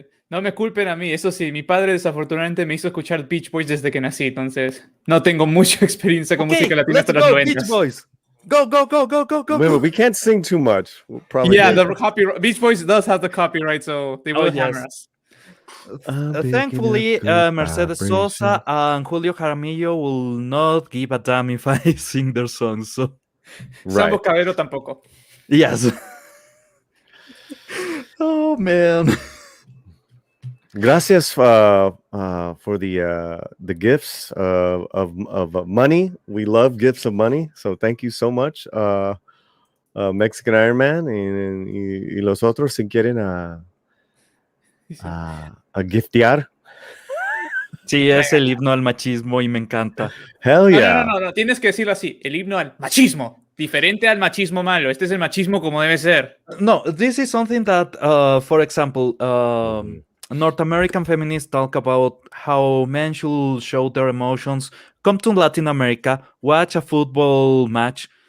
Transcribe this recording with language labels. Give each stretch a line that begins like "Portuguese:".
Spanish: No me culpen a mí, eso sí, mi padre desafortunadamente me hizo escuchar Beach Boys desde que nací, entonces no tengo mucha experiencia con música latina hasta los 90.
English: Beach Boys. Go. Wait, we can't sing too much. We'll probably the copyright. Beach Boys does have the copyright, so they will hammer us. Thankfully, Mercedes Sosa and Julio Jaramillo will not give a damn if I sing their songs. So, Sambo Right.
Spanish: Cabero tampoco.
English: yes. Oh, man.
Spanish: Gracias
English: for the gifts of money. We love gifts of money, so thank you so much, Mexican Iron Man
Spanish: y los otros si quieren a giftear. Sí, es el himno al machismo y me encanta.
English: Hell yeah.
Spanish: No, tienes que decirlo así. El himno al machismo. Diferente al machismo malo. Este es el machismo como debe ser.
English: No, this is something that, for example, North American feminists talk about how men should show their emotions. Come to Latin America, watch a football match.